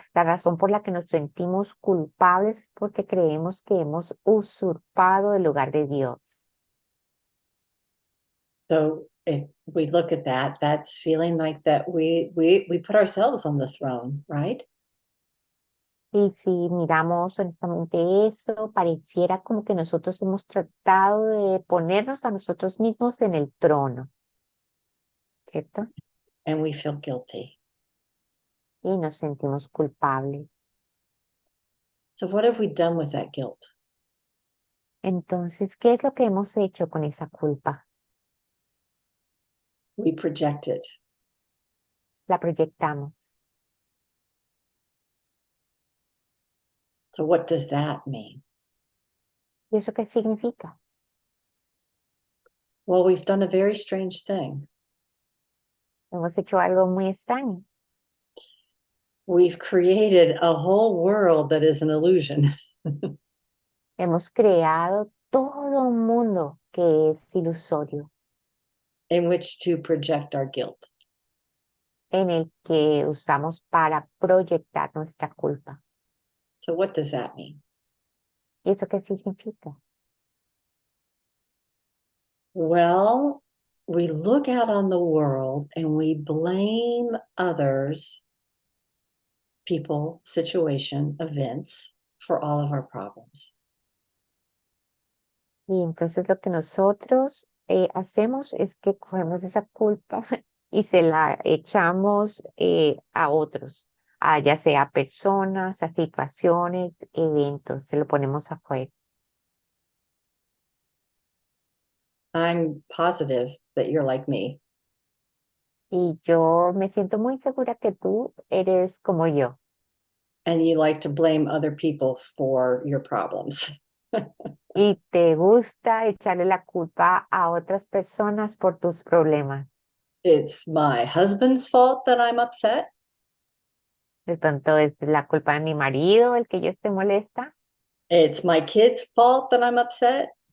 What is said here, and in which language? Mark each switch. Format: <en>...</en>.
<es>La razón por la que nos sentimos culpables es porque creemos que hemos usurpado el lugar de Dios.</es> <en>So if we look at that, that's feeling like that we put ourselves on the throne, right?</en> <es>Y si miramos honestamente eso, pareciera como que nosotros hemos tratado de ponernos a nosotros mismos en el trono, ¿cierto?</es> <en>And we feel guilty.</en> <es>Y nos sentimos culpables.</es> <en>So what have we done with that guilt?</en> <es>Entonces, ¿qué es lo que hemos hecho con esa culpa?</es> <en>We project it.</en> <es>La proyectamos.</es> <en>So what does that mean?</en> <es>¿Y eso qué significa?</es> <en>Well, we've done a very strange thing.</en> <es>Hemos hecho algo muy extraño.</es> <en>We've created a whole world that is an illusion.</en> <es>Hemos creado todo un mundo que es ilusorio,</es> <en>In which to project our guilt.</en> <es>en el que usamos para proyectar nuestra culpa.</es> <en>So what does that mean?</en> <es>¿Y eso qué significa?</es> <en>Well, we look out on the world and we blame others, people, situation, events for all of our problems.</en> <es>Y entonces lo que nosotros hacemos es que cogemos esa culpa y se la echamos a otros, ya sea personas, a situaciones, eventos, se lo ponemos afuera.</es> <en>I'm positive that you're like me.</en> <es>Y yo me siento muy segura que tú eres como yo.</es> <en>And you like to blame other people for your problems.</en> <es>Y te gusta echarle la culpa a otras personas por tus problemas.</es> <en>It's my husband's fault that I'm upset.</en> <es>De pronto es la culpa de mi marido el que yo esté molesta.</es> <en>It's my kids' fault that I'm upset.</en>